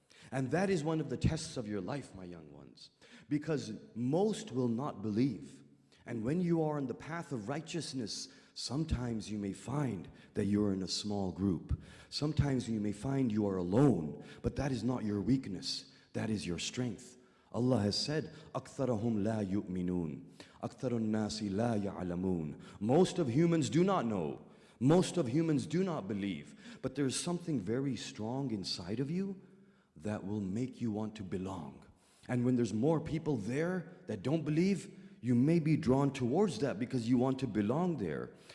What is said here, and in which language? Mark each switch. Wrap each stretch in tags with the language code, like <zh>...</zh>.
<en>And that is one of the tests of your life, my young ones. Because most will not believe. And when you are on the path of righteousness, sometimes you may find that you're in a small group. Sometimes you may find you are alone. But that is not your weakness. That is your strength. Allah has said,</en> <ar>أَكْثَرَهُمْ لَا يُؤْمِنُونَ أَكْثَرُ النَّاسِ لَا يَعْلَمُونَ.</ar> <en>Most of humans do not know. Most of humans do not believe, but there's something very strong inside of you that will make you want to belong. And when there's more people there that don't believe, you may be drawn towards that because you want to belong there.</en>